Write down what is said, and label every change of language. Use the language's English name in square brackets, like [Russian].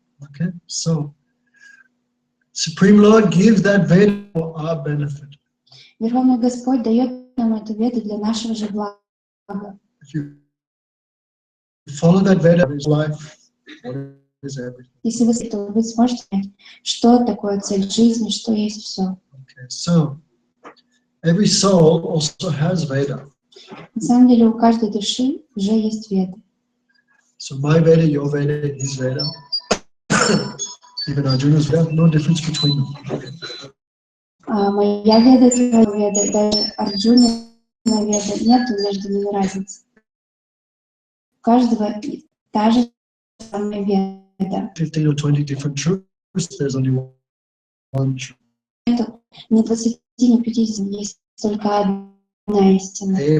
[English] Okay, so Supreme Lord gives that Veda for our benefit. [Russian] Верховный Господь дает нам эту веду для нашего же блага. [English] If you follow that Veda, is life, what is everything. [Russian] Если вы, то вы сможете понять, что такое цель жизни, что есть все. [English] Okay, so every soul also has Veda. [Russian] На самом деле у каждой души уже есть веды. [English] So my Veda, your Veda, his Veda, even Arjuna's Veda, no difference between them. [Russian] Моя веда, твоя веда, даже Арджуна веда, нет между ними разницы. У каждого та же самая веда. [English] 15 or 20 different truths, there's only one truth. [Russian] Это не 20, не 50, есть только одна истина.